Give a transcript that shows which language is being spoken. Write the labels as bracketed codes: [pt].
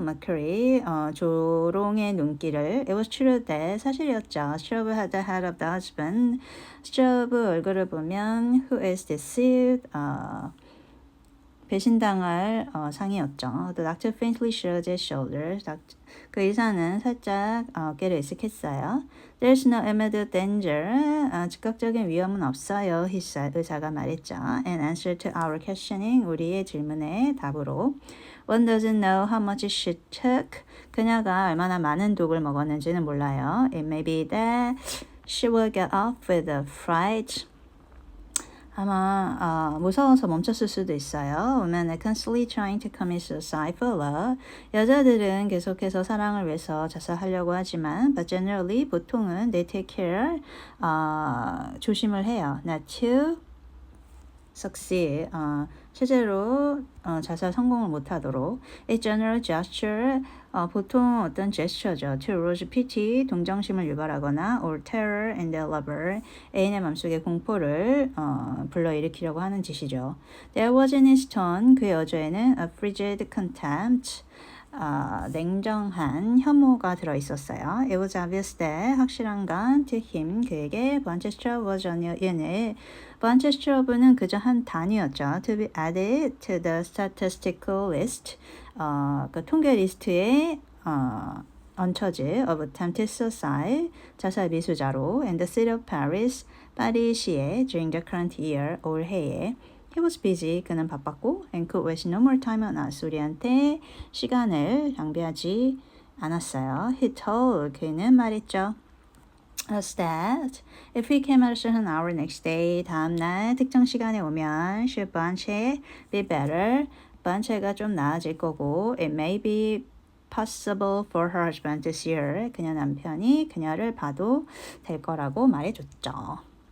[ko] Mercury, 조롱의 눈길을. [en] It was true that [ko] 사실이었죠. [en] Strobe had the head of the husband. [ko] Strobe 얼굴을 보면 [en] who is deceived, [ko] 배신당할 상이었죠. [en] The doctor faintly shrugged his shoulders. [ko] 그 의사는 살짝 어깨를 으쓱했어요. [en] There's no immediate danger. [ko] 즉각적인 위험은 없어요. 의사가 말했죠. [en] In answer to our questioning, [ko] 우리의 질문에 답으로. [en] One doesn't know how much she took. [ko] 그녀가 얼마나 많은 독을 먹었는지는 몰라요. [en] It may be that she will get off with a fright. [ko] 아마 무서워서 멈췄을 수도 있어요. [en] Women are constantly trying to commit suicide for love. [ko] 여자들은 계속해서 사랑을 위해서 자살하려고 하지만 [en] but generally [ko] 보통은 [en] they take care [ko] 조심을 해요. [en] Not to succeed. [ko] 실제로 자살 성공을 못하도록. [en] A general gesture. [ko] 보통 어떤 제스처죠. [en] To arouse pity, [ko] 동정심을 유발하거나 [en] or terror in the lover, [ko] 애인의 마음속에 공포를 불러일으키려고 하는 짓이죠. [en] There was in his tone, [ko] 그의 어조에는 [en] a frigid contempt, [ko] 냉정한 혐오가 들어있었어요. [en] It was obvious that, [ko] 확실한 건 [en] to him, [ko] 그에게 [en] Blanchester was a new unit. [ko] Blanchester는 그저 한 단위였죠. [en] To be added to the statistical list. [ko] 그 통계 리스트에 얹혀질 [en] of attempted suicide, [ko] 자살 미수자로 [en] and the city of Paris, [ko] 파리시에 [en] during the current year, [ko] 올해에 [en] He was busy, [ko] 그는 바빴고 [en] and could waste no more time on us, [ko] 우리한테 시간을 낭비하지 않았어요. [en] He told, [ko] 그는 말했죠. [en] Us that if he came at a certain hour next day, [ko] 다음날 특정 시간에 오면 [en] should Blanche be better, Blanche가 [ko] 좀 나아질 거고 [en] it may be possible for her husband to see her, [ko] 그녀 남편이 그녀를 봐도 될 거라고 말해줬죠.